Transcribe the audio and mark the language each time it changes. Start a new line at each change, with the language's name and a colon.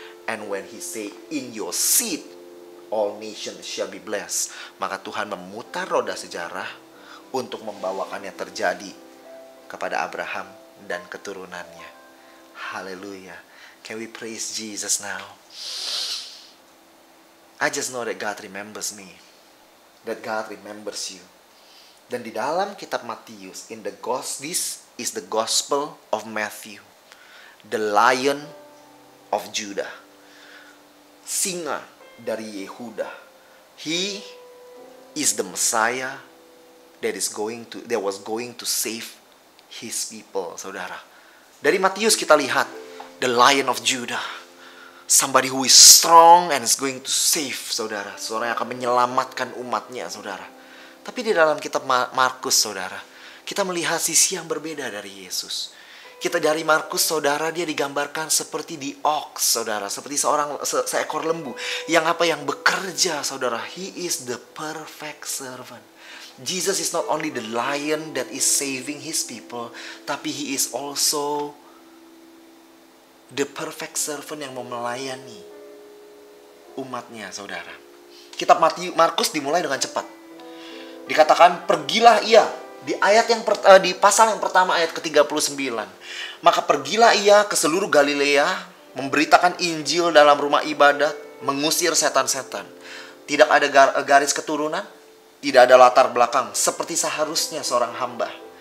English: And when he say, in your seed, all nations shall be blessed.
Indonesian: Maka Tuhan memutar roda sejarah untuk membawakannya terjadi kepada Abraham dan keturunannya.
English: Haleluya. Can we praise Jesus now? I just know that God remembers me. That God remembers you.
Indonesian: Dan di dalam kitab Matius,
English: this is the gospel of Matthew. The Lion of Judah.
Indonesian: Singa dari Yehuda.
English: He is the Messiah that was going to save his people, saudara.
Indonesian: Dari Matius kita lihat
English: the Lion of Judah, somebody who is strong and is going to save, saudara.
Indonesian: Seorang yang akan menyelamatkan umatnya, saudara. Tapi di dalam kitab Markus, saudara, kita melihat sisi yang berbeda dari Yesus. Kita dari Markus, saudara, dia digambarkan seperti
English: the ox,
Indonesian: saudara, seperti seekor lembu yang bekerja, saudara.
English: He is the perfect servant. Jesus is not only the lion that is saving his people, tapi he is also the perfect servant
Indonesian: yang mau melayani umatnya, saudara. Kitab Markus dimulai dengan cepat. Dikatakan, pergilah ia. Di pasal yang pertama ayat ke-39. Maka pergilah ia ke seluruh Galilea, memberitakan Injil dalam rumah ibadat, mengusir setan-setan. Tidak ada garis keturunan, tidak ada latar belakang, seperti seharusnya seorang hamba.